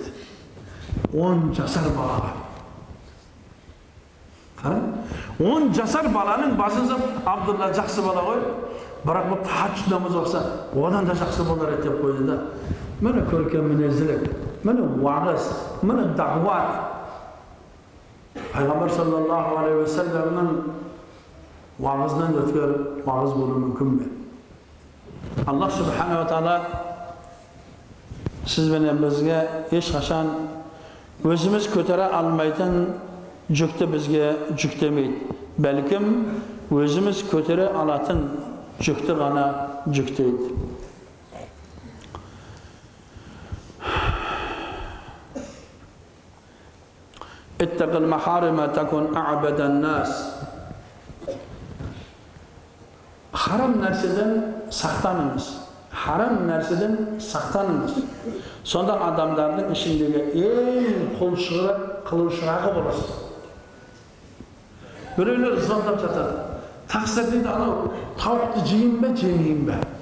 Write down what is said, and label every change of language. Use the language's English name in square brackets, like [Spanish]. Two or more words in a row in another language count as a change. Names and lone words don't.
[Uzbek] 10 jasar bola. Qarang, 10 jasar bolaning boshida Abdullah yaxshi bola qo'y. Biroq bu tahajjud namoz o'qisa, odan da yaxshi bo'lar edi deb qo'ydi-da. Mana ko'rkam minazlik, mana va'z, mana da'vat. [Turkish] Peygamber sallallahu aleyhi ve sellem'in vaazından ötürü vaaz bulunur mümkün mü? [Uzbek] Allah subhanahu ve taala siz bilan bizga hech qachon o'zimiz ko'tara olmaydigan yukni bizga yuklamaydi. [Kazakh] Balkim özümüz көтере алатын жүкті ғана жүктейді. [Arabic] اتقل محارم تكن أعبد الناس. [Kazakh] Haram нәрседен сақтаныңыз. Haram нәрседен сақтаныңыз. Сонда адамдардың ішіндегі ең қылушырағы боласыз. Біреулер звондап жатады. Тақсыр дейді, анау тауықты жейін бе, жемейін бе?